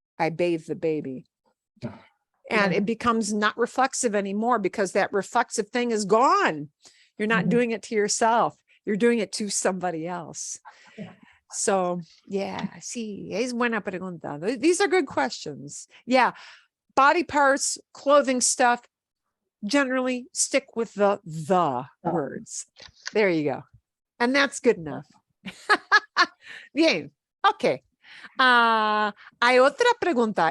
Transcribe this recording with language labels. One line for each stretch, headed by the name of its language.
English: I bathe the baby, and it becomes not reflexive anymore because that reflexive thing is gone. You're not doing it to yourself. You're doing it to somebody else. So, yeah, sí, es buena pregunta. These are good questions. Yeah, body parts, clothing stuff, generally stick with the words. There you go. And that's good enough. Bien, okay.
Spanish: Hay otra pregunta.